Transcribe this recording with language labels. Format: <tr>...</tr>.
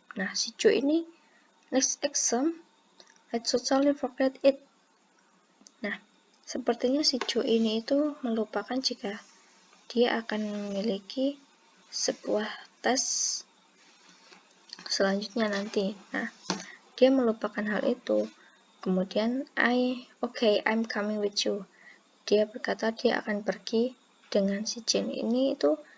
<id>Nah, si Jo ini</id> <en>next exam, I totally forget it.</en> <id>Nah, sepertinya si Jo ini itu melupakan jika dia akan memiliki sebuah tes selanjutnya nanti. Nah, dia melupakan hal itu. Kemudian,</id> <en>I'm coming with you.</en> <id>Dia berkata dia akan pergi dengan si Jin ini itu.</id>